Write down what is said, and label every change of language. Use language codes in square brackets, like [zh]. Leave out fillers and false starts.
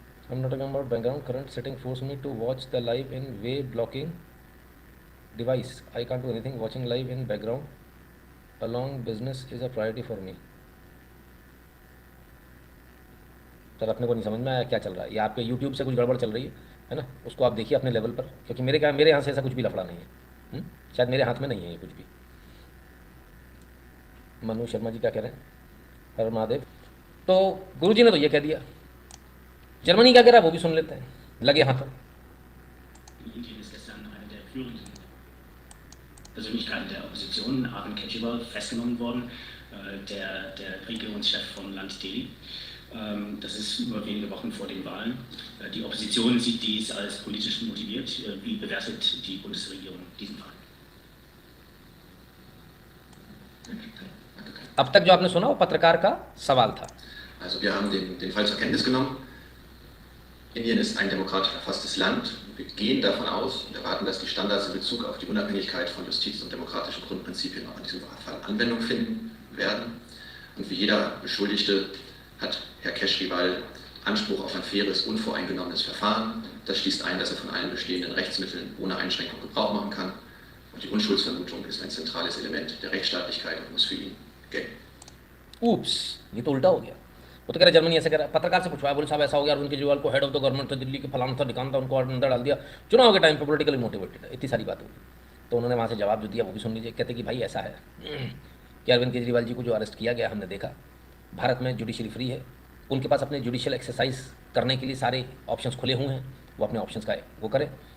[en] I'm not talking about background. Current setting force me to watch the live in way blocking device. I can't do anything. Watching live in background along business is a priority for me. [hi] Sir अपने को नहीं समझ में आया क्या चल रहा है। ये आपके YouTube से कुछ गड़बड़ चल रही है ना, उसको आप देखिए अपने लेवल पर, क्योंकि मेरे यहाँ से ऐसा कुछ भी लफड़ा नहीं है। शायद मेरे हाथ में नहीं है ये कुछ भी। मनु शर्मा जी क्या कह रहे हैं? हर महादेव। तो गुरुजी ने तो ये कह दिया, जर्मनी क्या कह रहा है वो भी सुन लेते हैं, लगे हाथों। [de] Indien ist gestern eine der führenden Persönlichkeiten der Opposition, Arvind Kejriwal, festgenommen worden, der Regierungschef vom Land Delhi. Das ist nur wenige Wochen vor den Wahlen. Die Opposition sieht dies als politisch motiviert. Wie bewertet die Bundesregierung diesen Fall? [hi] अब तक जो आपने सुना वो पत्रकार का सवाल था। [de] Also wir haben den Fall zur Kenntnis genommen. Indien ist ein demokratisch verfasstes Land. Wir gehen davon aus und erwarten, dass die Standards in Bezug auf die Unabhängigkeit von Justiz und demokratischen Grundprinzipien auch in diesem Fall Anwendung finden werden. Und wie jeder Beschuldigte hat Herr Kejriwal Anspruch auf ein faires, unvoreingenommenes Verfahren. Das schließt ein, dass er von allen bestehenden Rechtsmitteln ohne Einschränkung Gebrauch machen kann. Und die Unschuldsvermutung ist ein zentrales Element der Rechtsstaatlichkeit und muss für ihn gelten. [hi] Oops, ये तो उल्टा हो गया। वो तो कह रहे Germany ऐसे कह रहा है। पत्रकार से पूछवाया, बोले साहब ऐसा हो गया, अरविंद केजरीवाल को हेड ऑफ द गवर्नमेंट था, दिल्ली के फलाना था ढिकाना था, उनको अंदर डाल दिया, चुनाव के टाइम पर पॉलिटिकली मोटिवेटेड है, इतनी सारी बात होगी। तो उन्होंने वहाँ से जवाब जो दिया वो भी सुन लीजिए। कहते कि भाई ऐसा है कि अरविंद केजरीवाल जी को जो अरेस्ट किया गया, हमने देखा भारत में जुडिशरी फ्री है, उनके पास अपने जुडिशियल एक्सरसाइज करने के लिए सारे ऑप्शंस खुले हुए हैं, वो अपने ऑप्शंस का वो करें।